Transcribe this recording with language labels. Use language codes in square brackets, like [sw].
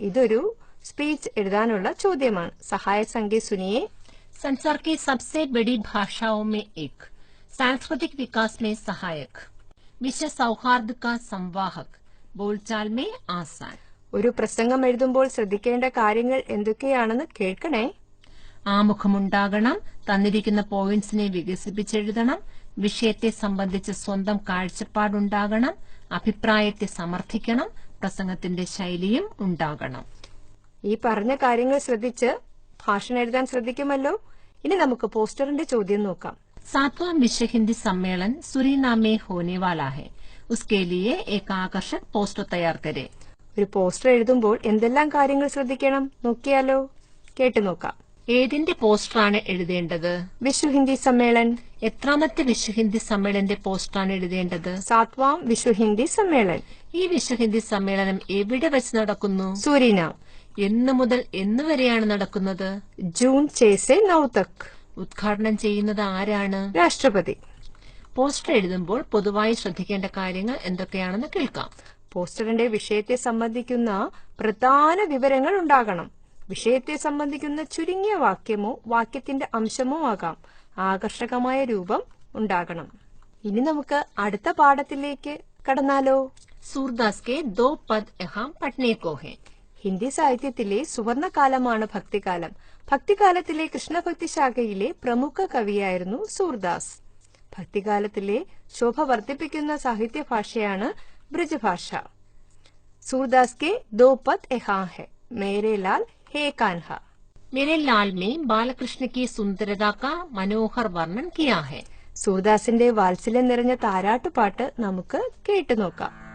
[ml] ഇതൊരു സ്പീച്ച് എഴുതാനുള്ള ചോദ്യമാണ്. [hi] സഹായ സംഖ്യ സുനിയെ. संसार की सबसे बड़ी भाषाओं में एक, सांस्कृतिक विकास में सहायक, विश्व सौहार्द का संवाहक, बोलचाल में आसान. [ml] ഒരു പ്രസംഗം എഴുതുമ്പോൾ ശ്രദ്ധിക്കേണ്ട കാര്യങ്ങൾ എന്തൊക്കെയാണെന്ന് കേൾക്കണേ. ആമുഖമുണ്ടാകണം, തന്നിരിക്കുന്ന പോയിന്റ്സിനെ വികസിപ്പിച്ചെഴുതണം, വിഷയത്തെ സംബന്ധിച്ച് സ്വന്തം കാഴ്ചപ്പാടുണ്ടാകണം, അഭിപ്രായത്തെ സമർത്ഥിക്കണം, പ്രസംഗത്തിന്റെ ശൈലിയും ഉണ്ടാകണം. ഈ പറഞ്ഞ കാര്യങ്ങൾ ശ്രദ്ധിച്ച് ഭാഷണം എഴുതാൻ ശ്രദ്ധിക്കുമല്ലോ. ഇനി നമുക്ക് പോസ്റ്ററിന്റെ ചോദ്യം നോക്കാം. [hi] 7वां विश्व हिंदी सम्मेलन सुरीनाम में होने वाला है, उसके लिए एक आकर्षक पोस्टर तैयार करें. [ml] ഒരു പോസ്റ്റർ എഴുതുമ്പോൾ എന്തെല്ലാം കാര്യങ്ങൾ ശ്രദ്ധിക്കണം നോക്കിയാലോ. കേട്ടു നോക്കാം. ഏതിന്റെ പോസ്റ്ററാണ് എഴുതേണ്ടത്? [hi] വിശ്വ ഹിന്ദി സമ്മേളൻ. [ml] എത്രാമത്തെ വിശ്വ ഹിന്ദി സമ്മേളനത്തിന്റെ പോസ്റ്ററാണ് എഴുതേണ്ടത്? [hi] 7വാം വിശ്വ ഹിന്ദി സമ്മേളൻ. [ml] ഈ വിശ്വ ഹിന്ദി സമ്മേളനം എവിടെ വെച്ച് നടക്കുന്നു? സൂരിനാം. എന്ന് മുതൽ എന്ന് വരെയാണ് നടക്കുന്നത്? [hi] ജൂൺ 6 से 9 तक. [ml] ഉദ്ഘാടനം ചെയ്യുന്നത് ആരാണ്? രാഷ്ട്രപതി. പോസ്റ്റർ എഴുതുമ്പോൾ പൊതുവായി ശ്രദ്ധിക്കേണ്ട കാര്യങ്ങൾ എന്തൊക്കെയാണെന്ന് കേൾക്കാം. പോസ്റ്ററിന്റെ വിഷയത്തെ സംബന്ധിക്കുന്ന പ്രധാന വിവരങ്ങൾ ഉണ്ടാകണം. വിഷയത്തെ സംബന്ധിക്കുന്ന ചുരുങ്ങിയ വാക്യമോ വാക്യത്തിന്റെ അംശമോ ആകാം. ആകർഷകമായ രൂപം ഉണ്ടാകണം. ഇനി നമുക്ക് അടുത്ത പാഠത്തിലേക്ക് കടന്നാലോ. [hi] സൂർദാസ് കെ ദോ പദ് യഹാം പഠ്നെ കോ ഹെ. [ml] ഹിന്ദി സാഹിത്യത്തിലെ സുവർണകാലമാണ് ഭക്തികാലം. ഭക്തികാലത്തിലെ കൃഷ്ണഭക്തി ശാഖയിലെ പ്രമുഖ കവിയായിരുന്നു സൂർദാസ്. ഭക്തികാലത്തിലെ ശോഭ വർദ്ധിപ്പിക്കുന്ന സാഹിത്യ ഭാഷയാണ് ബ്രജഭാഷ. [hi] सूरदास के 2 पद यहाँ है, मेरे लाल हे कान्हा. मेरे लाल में बालकृष्ण की सुंदरता का मनोहर वर्णन किया है. [ml] സൂർദാസിന്റെ വാത്സല്യം നിറഞ്ഞ താരാട്ടുപാട്ട് നമുക്ക് കേട്ടു നോക്കാം.